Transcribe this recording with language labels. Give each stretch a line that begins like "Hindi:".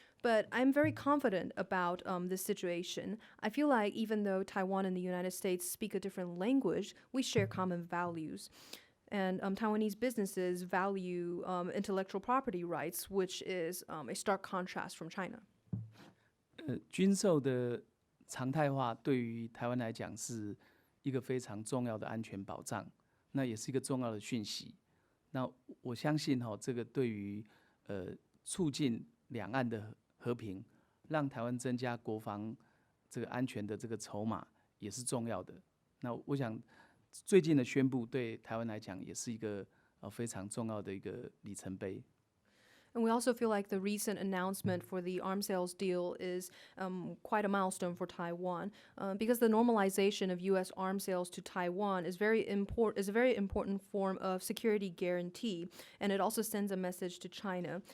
English: But I'm very confident about this situation. I feel like even though Taiwan and the United States speak a different language, we share common values. And Taiwanese businesses value intellectual property rights, which is a stark contrast from China.
Chinese: 军售的常态化对于台湾来讲是一个非常重要的安全保障，那也是一个重要的讯息。那我相信这个对于促进两岸的和平，让台湾增加国防这个安全的这个筹码也是重要的。那我想最近的宣布对台湾来讲也是一个非常重要的一个里程碑。
English: And we also feel like the recent announcement for the arms sales deal is quite a milestone for Taiwan because the normalization of U.S. arms sales to Taiwan is a very important form of security guarantee, and it also sends a message to China.